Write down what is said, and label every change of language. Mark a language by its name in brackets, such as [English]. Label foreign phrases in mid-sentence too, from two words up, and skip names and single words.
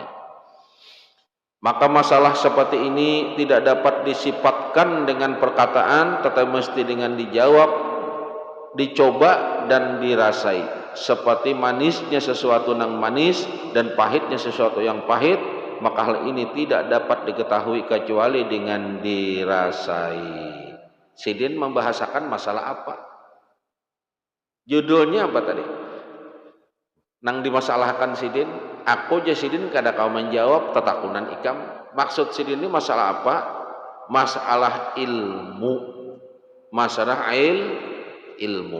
[Malay] Maka masalah seperti ini tidak dapat disifatkan dengan perkataan, tetapi mesti dengan dijawab, dicoba dan dirasai. Seperti manisnya sesuatu yang manis dan pahitnya sesuatu yang pahit, maka hal ini tidak dapat diketahui kecuali dengan dirasai. [Banjar] Sidin membahasakan masalah apa? Judulnya apa tadi? Nang dimasalahkan sidin, aku aja sidin kada kau menjawab tetakunan ikam. Maksud sidin ini masalah apa? Masalah ilmu. Masalah ilmu.